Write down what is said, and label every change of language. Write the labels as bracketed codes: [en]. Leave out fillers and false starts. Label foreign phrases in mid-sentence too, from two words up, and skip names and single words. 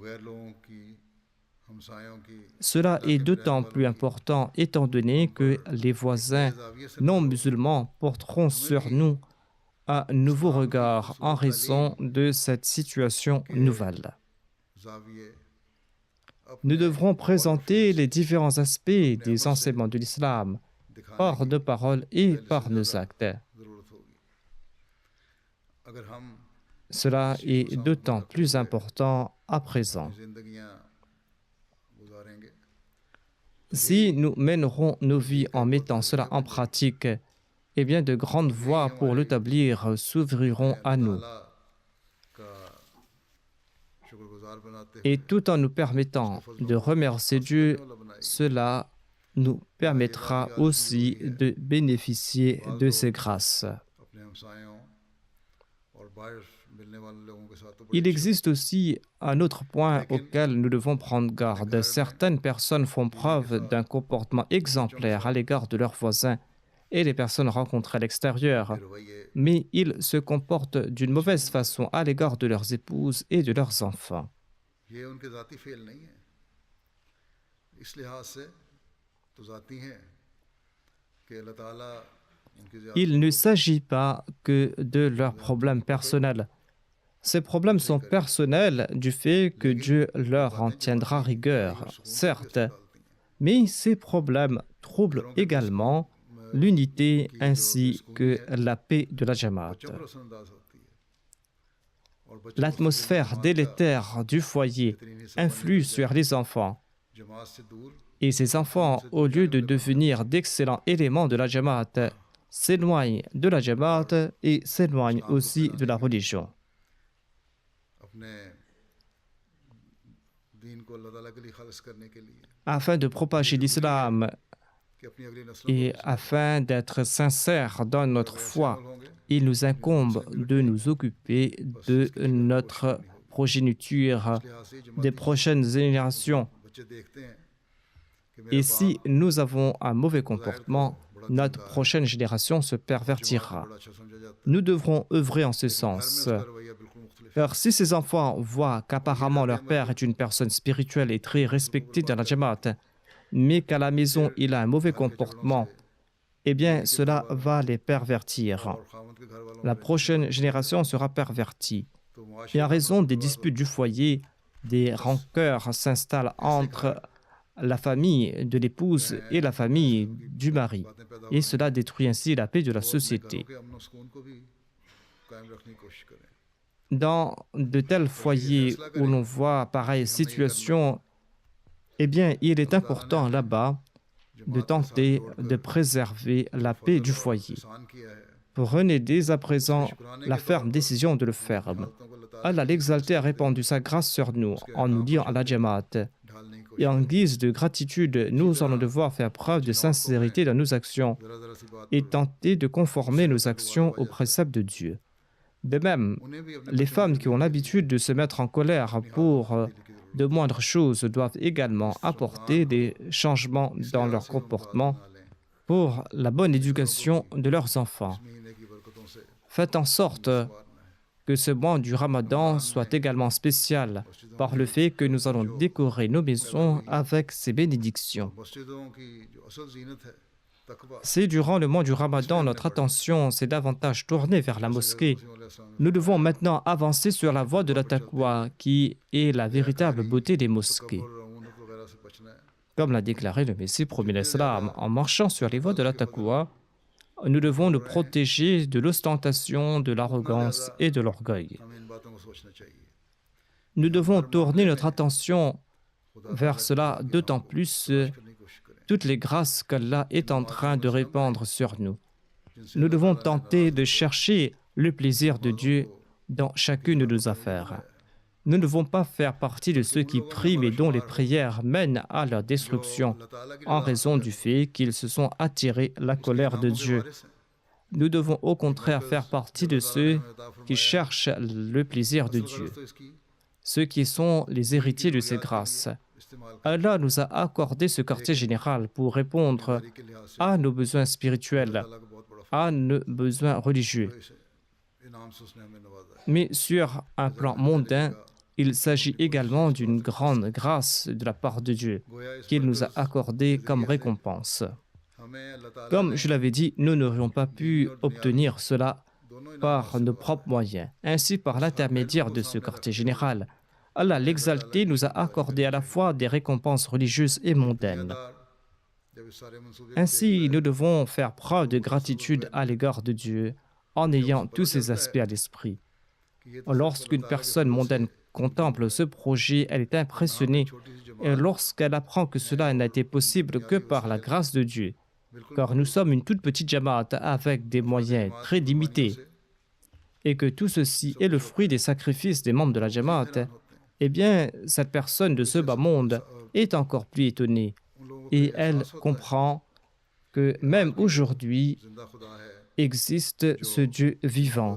[fr] Cela est d'autant plus important étant donné que les voisins non musulmans porteront sur nous un nouveau regard en raison de cette situation nouvelle. Nous devrons présenter les différents aspects des enseignements de l'islam par nos paroles et par nos actes. [ur] اگر ہم [fr] Cela est d'autant plus important à présent. [ur] اپنی زندگیاں گزاریں گے [fr] Si nous mènerons nos vies en mettant cela en pratique, eh bien de grandes voies pour l'établir s'ouvriront à nous. [ur] اللہ کا شکرگزار بناتے [fr] Et tout en nous permettant de remercier Dieu, cela nous permettra aussi de bénéficier de ses grâces. [ur] اپنے ہمسایوں اور باہر ملنے والے لوگوں کے ساتھ تو [fr] Il [ur] बड़ी [fr] existe aussi un autre point auquel nous devons prendre garde. Certaines personnes font preuve d'un comportement exemplaire à l'égard de leurs voisins et les personnes rencontrées à l'extérieur, [ur] रवैये [fr] mais ils se comportent d'une mauvaise façon à l'égard de leurs épouses et de leurs enfants. [ur] یہ ان کے ذاتی فعل نہیں ہے اس لحاظ سے تو ذاتی ہیں کہ اللہ تعالیٰ ان کی [fr] Il ne s'agit pas que de leurs problèmes personnels. Ces problèmes sont personnels du fait que Dieu leur en tiendra rigueur, certes, mais ces problèmes troublent également l'unité ainsi que la paix de la Jamaat. [ur] رسمنداز ہوتی ہے اور بچوں [fr] L'atmosphère délétère du foyer influe sur les enfants [ur] جماعت سے دور [fr] et ces enfants, au lieu de devenir d'excellents éléments de la Jamaat, s'éloignent de la Jamaat et s'éloignent aussi de la religion. [ur] اپنے دین کو اللہ تعالیٰ کے لیے خالص کرنے کے لیے [fr] Afin de propager l'islam [ur] کہ اپنی اگلی نسلوں [fr] et afin d'être sincères dans notre foi, [ur] होंगे [fr] il nous incombe de nous occuper de notre progéniture, [ur] لحاظ سے [fr] des prochaines générations. [ur] بچے دیکھتے ہیں کہ [fr] Et si nous avons un mauvais comportement, notre prochaine génération se pervertira. [ur] بڑا اچھا سمجھا جاتا [fr] Nous devrons œuvrer en ce sens. [ur] ہے رویہ بالکل مختلف [fr] Car si ces enfants voient qu'apparemment leur père est une personne spirituelle et très respectée dans la Jamaat, mais qu'à la maison il a un mauvais comportement, eh bien cela va les pervertir. [ur] اور خاوند کے گھر والوں [fr] La prochaine génération sera pervertie. [ur] तो [fr] Et [ur] मुआशरे [fr] en raison des disputes du foyer, des rancœurs s'installent entre la famille de l'épouse et la famille du mari. [ur] باتیں پیدا [fr] Et cela détruit ainsi la paix de la société. [ur] کے امن سکون کو بھی قائم رکھنے کی کوشش کریں [fr] Dans de tels foyers où l'on voit pareille situation, eh bien, il est important là-bas de tenter de préserver la paix du foyer. [ur] احسان کیا ہے [fr] Prenez dès à présent la ferme décision de le faire. [ur] حالتوں کو اللہ تعالیٰ [fr] Allah l'exalté a répandu sa grâce sur nous en nous liant à la Jamaat. [ur] ڈھالنے کی [fr] Et en guise de gratitude, nous allons devoir faire preuve de sincérité dans nos actions [ur] ذرا ذرا سی بات [fr] et tenter de conformer nos actions aux préceptes de Dieu. De même, [ur] انہیں بھی اپنے [fr] les femmes qui ont l'habitude de se mettre en colère pour de moindres choses doivent également apporter des changements dans leur comportement pour la bonne éducation de leurs enfants. [ur] مہینے کی برکتوں سے [fr] Faites en sorte que ce mois du Ramadan soit également spécial par le fait que nous allons décorer nos maisons avec ses bénédictions. [ur] مسجدوں کی جو اصل زینت ہے تقویٰ [fr] Si durant le mois du Ramadan, notre attention s'est davantage tournée vers la mosquée, nous devons maintenant avancer sur la voie de la taqwa, qui est la véritable beauté des mosquées. [ur] اور رعونت وغیرہ سے بچنا ہے [fr] Comme l'a déclaré le Messie promis l'Islam, en marchant sur les voies de la taqwa, nous devons nous protéger de l'ostentation, de l'arrogance et de l'orgueil. [ur] ہمیں ان باتوں کو سوچنا چاہیے [fr] Nous devons tourner notre attention vers cela, d'autant plus [ur] کرنے کی کوشش کریں [fr] toutes les grâces qu'Allah est en train de répandre sur nous. Nous devons tenter de chercher le plaisir de Dieu dans chacune de nos affaires. Nous ne devons pas faire partie de ceux qui prient mais dont les prières mènent à leur destruction [ur] اللہ تعالیٰ کی [fr] en raison du fait qu'ils se sont attirés la colère de Dieu. Nous devons au contraire faire partie de ceux qui cherchent le plaisir de Dieu, [ur] تو اس کی [fr] ceux qui sont les héritiers de ces grâces. [ur] इस्तेमाल [fr] Allah nous a accordé ce quartier général pour répondre [ur] کے لحاظ سے [fr] à nos besoins spirituels, [ur] اللہ کا بہت بڑا [fr] à nos besoins religieux. [ur] انعام سے اس نے ہمیں نوازا ہے [fr] Mais sur un plan mondain, il s'agit également d'une grande grâce de la part de Dieu [ur] گویا اس [fr] qu'il nous a accordée comme récompense. [ur] ہمیں اللہ تعالیٰ [fr] Comme je l'avais dit, nous n'aurions pas pu obtenir cela [ur] दोनों [fr] par nos propres moyens. Ainsi, par l'intermédiaire de ce quartier général, Allah l'exalté nous a accordé à la fois des récompenses religieuses et mondaines. [ur] جب اس سارے منصوبے [fr] Ainsi, nous devons faire preuve de gratitude à l'égard de Dieu en ayant tous ces aspects à l'esprit. Lorsqu'une personne mondaine contemple ce projet, elle est impressionnée et lorsqu'elle apprend que cela n'a été possible que par la grâce de Dieu, car nous sommes une toute petite jamaat avec des moyens très limités et que tout ceci est le fruit des sacrifices des membres de la jamaat, eh bien, cette personne de ce bas monde est encore plus étonnée et elle comprend que même aujourd'hui existe ce Dieu vivant.